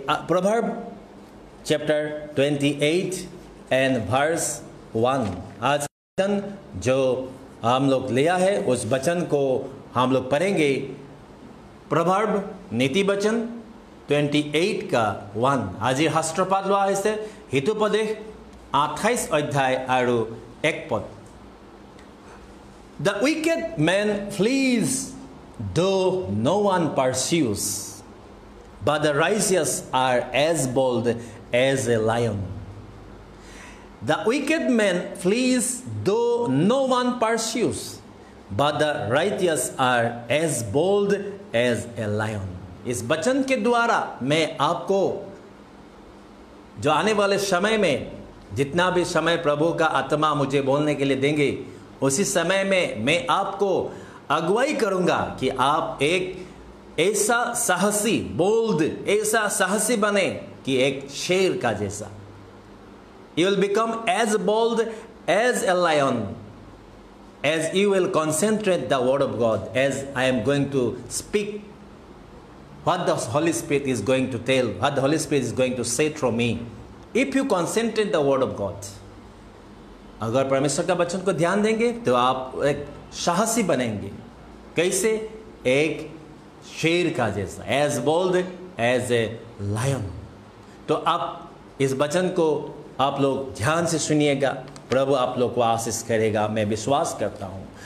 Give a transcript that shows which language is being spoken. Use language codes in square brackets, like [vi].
[hi] Proverb chapter 28 and verse 1, आज वचन जो हम लोग लिया है उस वचन को हम लोग पढ़ेंगे। प्रोवर्ब नीति वचन 28 का 1। आज शास्त्रपाठ [as] लोৱা হৈছে হিতোপদেশ 28 অধ্যায় আৰু 1 পদ। [en] The wicked man flees though no one pursues, but the righteous are as bold as a lion. The wicked man flees though no one pursues, but the righteous are as bold as a lion. [hi] इस वचन के द्वारा मैं आपको जो आने वाले समय में, जितना भी समय प्रभु का आत्मा मुझे बोलने के लिए देंगे, उसी समय में मैं आपको अगुवाई करूंगा कि आप एक ऐसा साहसी, बोल्ड, ऐसा साहसी बने कि एक शेर का जैसा। [en] You will become as bold as a lion as you will concentrate the word of God, as I am going to speak what the Holy Spirit is going to tell, what the Holy Spirit is going to say through me. If you concentrate the word of God, [hi] अगर परमेश्वर का वचन को ध्यान देंगे तो आप एक साहसी बनेंगे। कैसे? एक शेर का जैसा, [en] as bold as a lion। [hi] तो आप इस वचन को आप लोग ध्यान से सुनिएगा, प्रभु आप लोग को आशीष करेगा, मैं विश्वास करता हूँ।